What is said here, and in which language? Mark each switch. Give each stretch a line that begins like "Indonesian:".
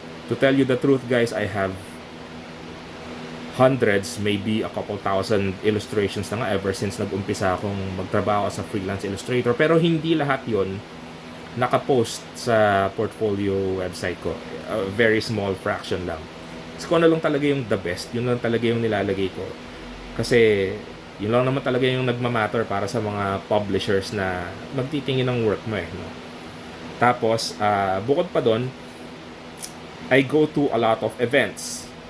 English: To tell you the truth, guys, I have hundreds, maybe a couple thousand illustrations na nga ever since
Filipino: nag-umpisa akong magtrabaho sa
English: freelance illustrator.
Filipino: Pero hindi lahat yon nakapost sa portfolio website ko.
English: A very small fraction lang.
Filipino: So, kung ano lang talaga yung the best, yun lang talaga yung nilalagay ko. Kasi, yun lang naman talaga yung nagmamatter para sa mga publishers na magtitingin ng work mo no? Tapos, bukod pa doon,
English: I go to a lot of events.